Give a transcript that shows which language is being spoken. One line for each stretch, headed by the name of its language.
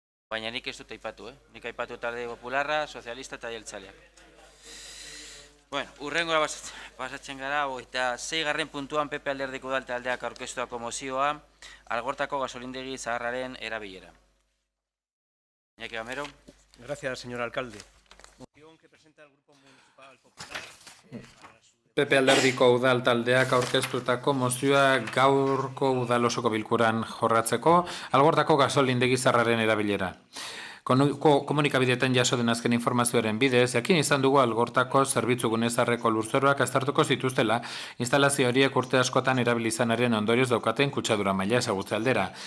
Basque: Baina nik ez dut aipatu, Nik aipatu Talde Popularra, Sozialista eta Jeltzaleak. Bueno, urrengora pasatzen gara, eta 6. puntuan PP Alderdiko Udal taldeak aurkeztuako mozioa, Algortako gasolindegi zaharraren erabilera. Iñaki Gamero.
Spanish: Gracias, señor alcalde. Moción que presenta el Grupo Municipal Popular.
Basque: PP Alderdiko Udal taldeak aurkeztutako mozioa gaurko udal osoko bilkuran jorratzeko Algortako gasolindegi zaharraren erabilera. Komunikabideetan jaso den azken informazioaren bidez, jakin izan dugu Algortako zerbitzu gunezarreko lurzoruak aztertuko zituztela instalazio horiek urte askotan erabilizanaren ondorioz daukaten kutsadura maila ezagutze aldera.